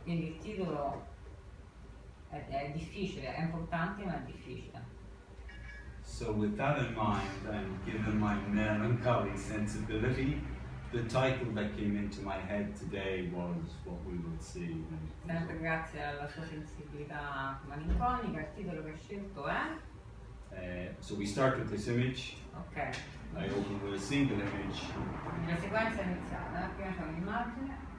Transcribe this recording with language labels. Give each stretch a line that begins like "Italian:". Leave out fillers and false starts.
Italian: Quindi il titolo è difficile, è importante ma è difficile.
English: So with that in mind, and given my melancholy sensibility, the title that came into my head today was What We Will See.
Italian: Sempre grazie alla sua sensibilità malinconica, il titolo che ho scelto è?
English: So we start with this image. Ok. I open with a single image.
Italian: La sequenza è iniziata, prima c'è un'immagine.